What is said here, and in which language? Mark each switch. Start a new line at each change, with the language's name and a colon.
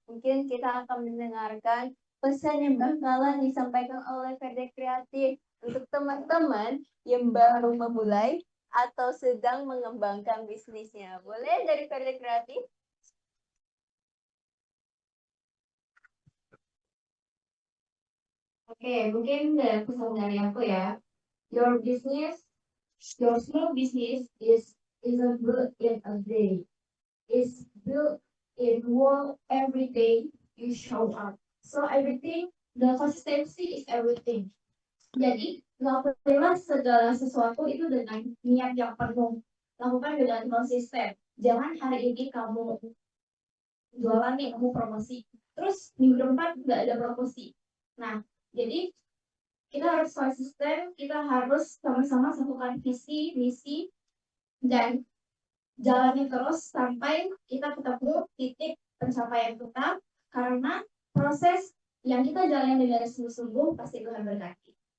Indonesian: Mungkin kita akan mendengarkan pesan yang bakalan disampaikan oleh Verde Kreatif untuk teman-teman yang baru memulai atau sedang mengembangkan bisnisnya. Boleh dari Verde Kreatif? Oke, mungkin dari pesan dari aku ya.
English: Your business, your small business isn't built in a day. It's built in work every day you show up. So everything, the consistency is everything.
Indonesian: Jadi, lakukanlah segala sesuatu itu dengan niat yang penuh. Lakukan dengan konsisten. Jangan hari ini kamu jualan nih, kamu promosi. Terus minggu depan nggak ada promosi. Nah, jadi kita harus konsisten, kita harus sama-sama satukan visi, misi, dan jalani terus sampai kita ketemu titik pencapaian kita, karena proses yang kita jalani dengan sungguh-sungguh pasti Tuhan berkati.